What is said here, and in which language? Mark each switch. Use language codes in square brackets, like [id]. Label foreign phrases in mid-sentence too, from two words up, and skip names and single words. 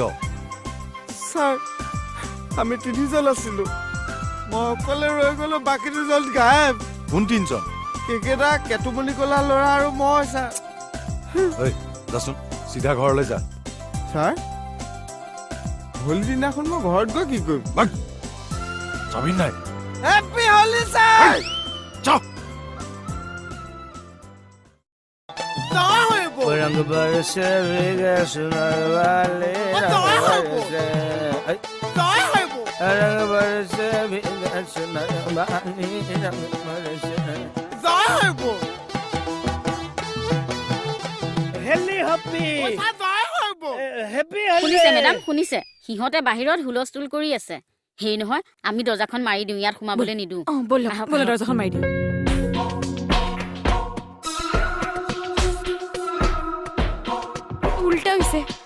[as] ছাৰ আমি 3 জন আছিলো মই অকলে ৰৈ গলো বাকী 2 জন গায়ব কোন 3 জন কেকেটা কেতুমণি কলা ল'ৰা আৰু মই ছাৰ যাচোন চিধা ঘৰলৈ যা ছাৰ হোলী দিনাখন মই ঘৰত গৈ কি কৰিম যাবি নাই [en] happy Holi sir [hi] रंग बरसे भीगे सुनर वाले रंग बरसे भीगे सुनर वाले रंग बरसे हेली हैप्पी [as] শুনিছে মেডাম শুনিছে সিহঁতে বাহিৰত হুলস্থুল কৰি আছে হেই নহয় আমি দৰ্জাখন মাৰি দিওঁ ইয়াত সোমাবলৈ নিদিওঁ ব'লা দৰ্জাখন মাৰি দিওঁ উল্টা হৈছে